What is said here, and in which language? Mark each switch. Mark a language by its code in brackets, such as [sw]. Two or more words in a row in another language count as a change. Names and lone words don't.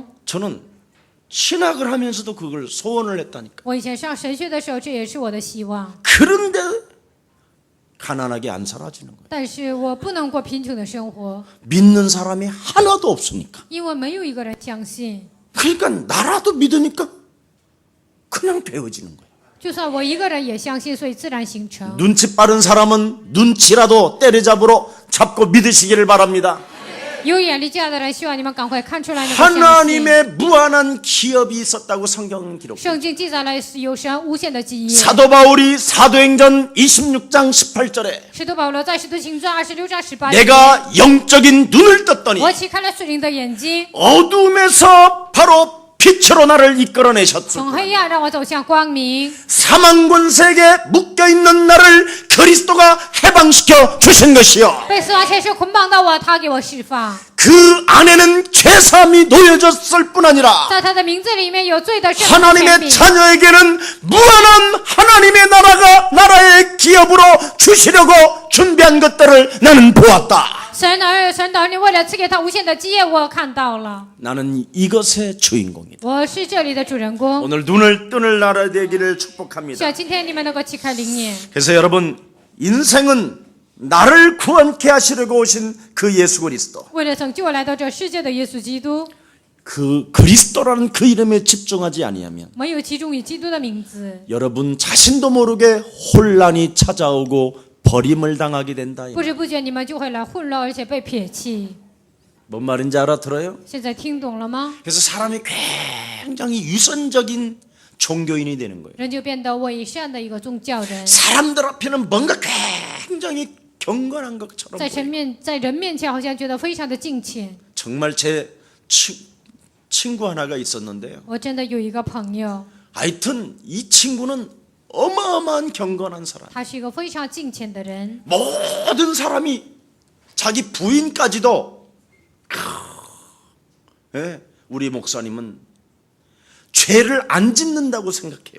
[ko] 저는 신학을 하면서도 그걸 소원을 했다니까. [zh] 我以前上神学的时候，这也是我的希望。 [ko] 그런데 가난하게 안 사라지는 거예요. [zh] 但是我不能过贫穷的生活， [ko] 믿는 사람이 하나도 없으니까. [zh] 因为没有一个人相信。 [ko] 그러니까 나라도 믿으니까 그냥 되어지는 거예요. [zh] 就算我一个人也相信，所以自然形成。 [ko] 눈치 빠른 사람은 눈치라도 때려잡고 믿으시기를 바랍니다. [zh] 有眼力见的人，希望你们赶快看出来那个相信。 [ko] 하나님의 무한한 기업이 있었다고 성경은 기록해요. [zh] 圣经记载了有神无限的基业。 [ko] 사도 바울이 사도행전 26장 18절에 [zh] 使徒保罗在使徒行传26章18节， [ko] 내가 영적인 눈을 떴더니 [zh] 我启开了属灵的眼睛， [ko] 어둠에서 바로 빛으로 나를 이끌어내셨소. [zh] 从黑暗让我走向光明。 [ko] 사망 권세에 묶여있는 나를 그리스도가 해방시켜 주신 것이요. [zh] 被死亡权势捆绑的我，他给我释放。 [ko] 그 안에는 죄사함이 놓여졌을 뿐 아니라 [zh] 在他的名字里面有罪的圣灵权 [ko] 하나님의 [zh] 柄。 [ko] 자녀에게는 무한한 하나님의 나라의 기업으로 주시려고 준비한 것들을 나는 보았다. [zh] 神的儿女为了赐给他无限的基业，我看到了。 [ko] 나는 이것의 주인공이다. [zh] 我是这里的主人公。 [ko] 오늘 눈을 뜨는 나라 되기를 [zh] 希 [ko] 축복합니다. [zh] 望今天你们能够启开灵眼。 [ko] 그래서 여러분, 인생은 나를 구원케 하시려고 오신 그 예수 그리스도, [zh] 为了拯救我来到这世界的耶稣基督， [ko] 그 그리스도라는 그 이름에 집중하지 아니하면 [zh] 没有集中于基督的名字， [ko] 여러분 자신도 모르게 혼란이 찾아오고 버림을 당하게 된다. [zh] 不知不觉你们就会来混乱，而且被撇弃。 [ko] 뭔 말인지 알아들어요? [zh] 现在听懂了吗？ [ko] 그래서 사람이 굉장히 유선적인 종교인이 되는 거예요. [zh] 人就变得伪善的一个宗教人， [ko] 사람들 앞에는 뭔가 굉장히 경건한 것처럼 [zh] 在 [ko] 보여요. [zh] 人面前好像觉得非常的敬虔。 [ko] 정말 제 친구 하나가 있었는데요. [zh] 我真的有一个朋友， [ko] 하여튼 이 친구는 어마어마한 경건한 사람. [zh] 他是一个非常敬虔的人， [ko] 모든 사람이 자기 부인까지도 우리 목사님은 죄를 안 짓는다고 생각해요.